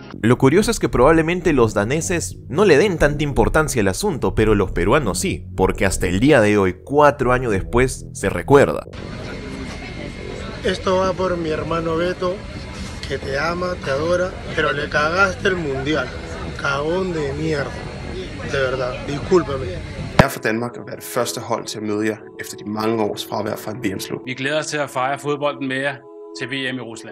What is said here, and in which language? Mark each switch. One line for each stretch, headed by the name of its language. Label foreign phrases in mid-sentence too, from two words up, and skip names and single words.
Spanish: Lo curioso es que probablemente los daneses no le den tanta importancia al asunto, pero los peruanos sí, porque hasta el día de hoy, 4 años después, se recuerda. Esto va por mi hermano Beto, que te ama, te adora, pero le cagaste el mundial. Cagón de mierda. De verdad, discúlpame.
Danish: Er for Danmark at være det første hold til at møde jer efter de mange års fravær fra en VM-slut. Vi glæder os til at fejre fodbolden med jer til VM i Rusland.